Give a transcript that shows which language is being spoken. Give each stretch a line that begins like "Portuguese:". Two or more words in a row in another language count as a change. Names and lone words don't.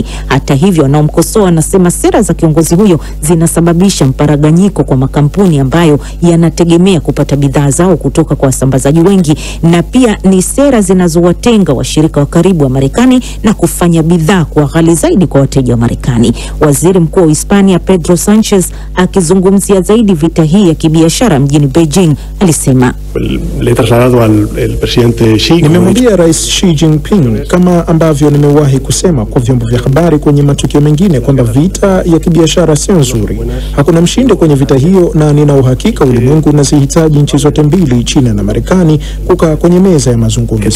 Swahili: Hata hivyo, anaomkosoa anasema sera za kiongozi huyo zinasababisha mparaganyiko kwa makampuni ambayo yanategemea kupata bidhaa zao kutoka kwa wasambazaji wengi, na pia ni sera zinazowatenga washirika wa karibu wa Marekani na kufanya bidhaa kuwa ghali zaidi kwa wateja wa Marekani. Waziri mkuu wa Hispania Pedro Sanchez, akizungumzia zaidi vita hii ya kibiashara mjini Beijing, alisema,
Spanish: Le he trasladado al presidente Xi.
Swahili: Nimemwambia Rais Xi Jinping, kama ambavyo nimewahi kusema kwa vyombo vya habari kwenye matukio mengine, kwamba vita ya kibiashara sio nzuri. Hakuna mshindi kwenye vita hiyo, na nina uhakika ulimwengu unazihitaji nchi zote mbili, China na Marekani, kukaa kwenye meza ya mazungumzo.